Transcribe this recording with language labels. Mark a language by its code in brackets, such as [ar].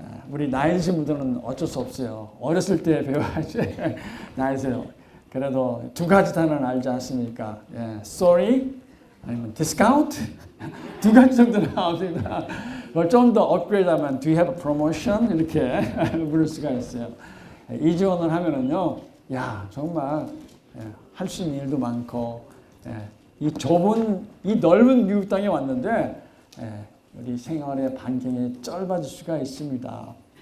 [ko] 우리 나이 드신 분들은 어쩔 수 없어요. 어렸을 때 배워야지. 나이 드세요. 그래도 두 가지 단어는 알지 않습니까? sorry, 아니면 discount? 두 가지 정도는 나옵니다. 그걸 좀 더 업그레이드하면 [en] do you have a promotion? [ko] 이렇게 물을 수가 있어요. 이중언어를 하면은요, 정말 할 수 있는 일도 많고, 이 넓은 미국 땅에 왔는데, 우리 생활의 반경이 짧아질 수가 있습니다.